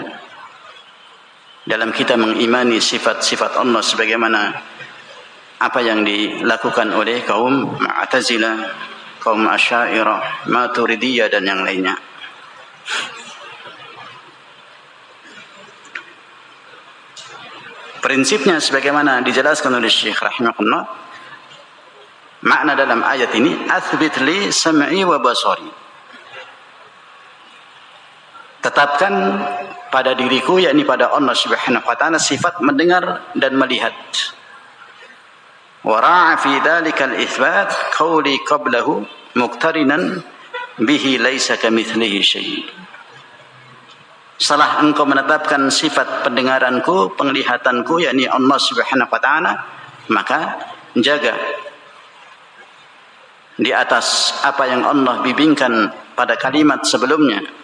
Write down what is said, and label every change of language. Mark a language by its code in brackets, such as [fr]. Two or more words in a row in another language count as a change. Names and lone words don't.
[id] Dalam kita mengimani sifat-sifat Allah sebagaimana apa yang dilakukan oleh kaum Mu'tazilah, kaum Asy'ariyah, Maturidiyah dan yang lainnya. Prinsipnya sebagaimana dijelaskan oleh Syekh rahimahullah, makna dalam ayat ini [ar] أثبت لي سمعي وبصري, [id] tetapkan pada diriku, yakni pada Allah [ar] سبحانه وتعالى, [id] sifat mendengar dan melihat. [ar] وراع في ذلك الإثبات قوله قبله مقترنا به ليس كمثله شيء'. [id] Setelah engkau menetapkan sifat pendengaranku, penglihatanku, yakni Allah [ar] سبحانه وتعالى, [id] maka jaga di atas apa yang Allah bimbingkan pada kalimat sebelumnya.